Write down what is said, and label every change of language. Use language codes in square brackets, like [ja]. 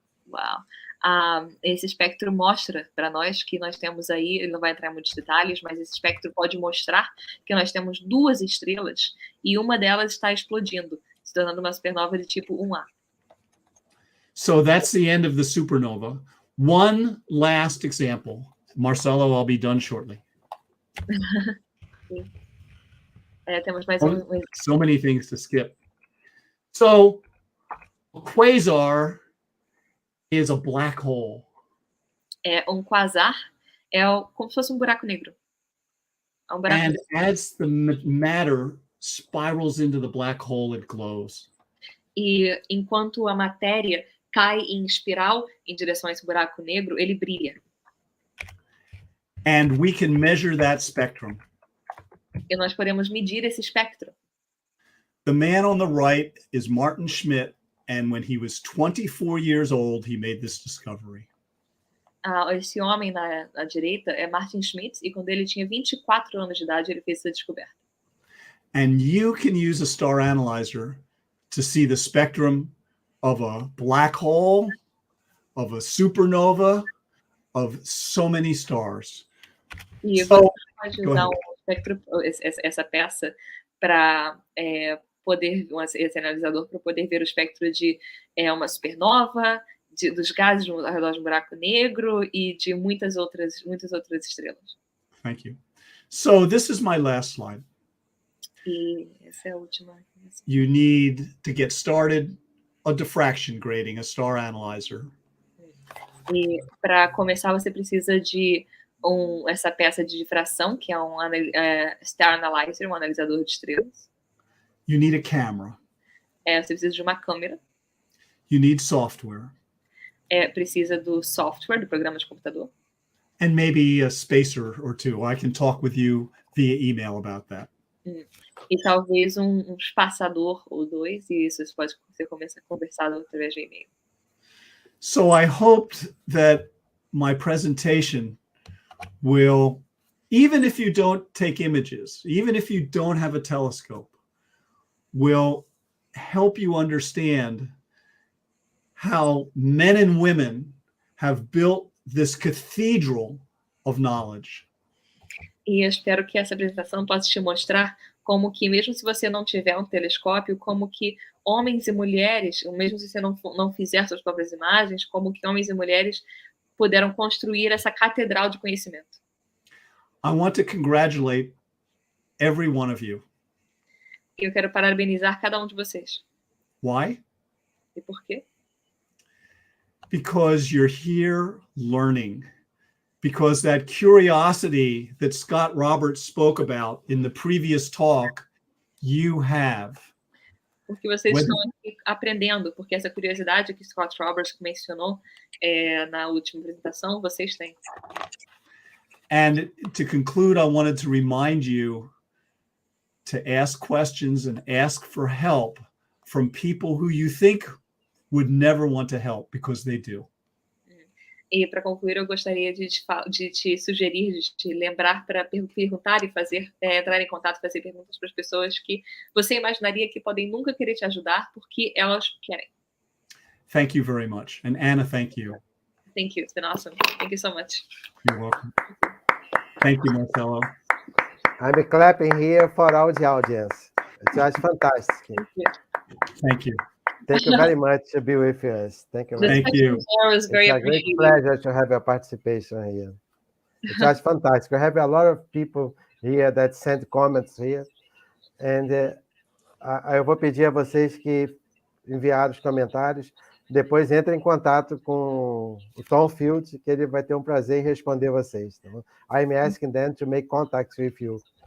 [pt] Uau. Esse espectro mostra para nós que nós temos aí, ele não vai entrar em muitos detalhes, mas esse espectro pode mostrar que nós temos duas estrelas e uma delas está explodindo, se tornando uma supernova de tipo 1A. [en] So that's the end of the supernova. One last example. Marcelo, I'll be done shortly. [pt] Temos mais [en] So many things to skip. So a quasar is a black hole. [pt] Um quasar como se fosse um buraco negro. [en] And as the matter spirals into the black hole, it glows. [pt] E enquanto a matéria cai em espiral em direção a esse buraco negro, ele brilha. [en] And we can measure that spectrum. [pt] E nós podemos medir esse espectro. [en] The man on the right is Martin Schmidt, and when he was 24 years old, he made this discovery. [pt] Esse homem na direita é Martin Schmidt, e quando ele tinha 24 anos de idade, ele fez essa descoberta. [en] And you can use a star analyzer to see the spectrum of a black hole, of a supernova, of so many stars. [pt] E você pode usar essa peça para poder, esse analisador para poder ver o espectro de uma supernova, dos gases ao redor de um buraco negro e de muitas outras estrelas. [en] Thank you. So this is my last slide. [pt] E essa é a última. [en] You need to get started a diffraction grading, a star analyzer. [pt] E para começar você precisa de essa peça de difração, que é um star analyzer, um analisador de estrelas. [en] You need a camera. [pt] Você precisa de uma câmera. [en] You need software. [pt] Precisa do software, do programa de computador. [en] And maybe a spacer or two. I can talk with you via email about that. [pt] E talvez um espaçador ou dois, e isso pode ser conversado através de e-mail. [en] So I hoped that my presentation will, even if you don't take images, even if you don't have a telescope, will help you understand how men and women have built this cathedral of knowledge. [pt] E eu espero que essa apresentação possa te mostrar como que, mesmo se você não tiver um telescópio, como que homens e mulheres, mesmo se você não fizer suas próprias imagens, como que homens e mulheres puderam construir essa catedral de conhecimento. [en] I want to congratulate every one of you. [pt] E eu quero parabenizar cada um de vocês. [en] Why? [pt] E por quê? [en] Because you're here learning. Because that curiosity that Scott Roberts spoke about in the previous talk, you have. [pt] Porque vocês estão aqui aprendendo, porque essa curiosidade que Scott Roberts mencionou na última apresentação, vocês têm. [en] And to conclude, I wanted to remind you to ask questions and ask for help from people who you think would never want to help, because they do. [pt] E para concluir, eu gostaria de te sugerir, de te lembrar para perguntar e entrar em contato, fazer perguntas para as pessoas que você imaginaria que podem nunca querer te ajudar porque elas querem. [en] Thank you very much. And Anna, thank you. Thank you. It's been awesome. Thank you so much. You're welcome. Thank you, Marcelo. I'm clapping here for all the audience. It was fantastic. Thank you. Thank you. Thank you very much to be with us. Thank you. Thank you. It was very It's a great appreciated. pleasure to have your participation here. It was fantastic. We have a lot of people here that sent comments here. [pt] And eu vou pedir a vocês que enviaram os comentários, depois entrem em contato com o Tom Field, que ele vai ter um prazer em responder vocês. Tá bom? [en] I'm asking them to make contact with you.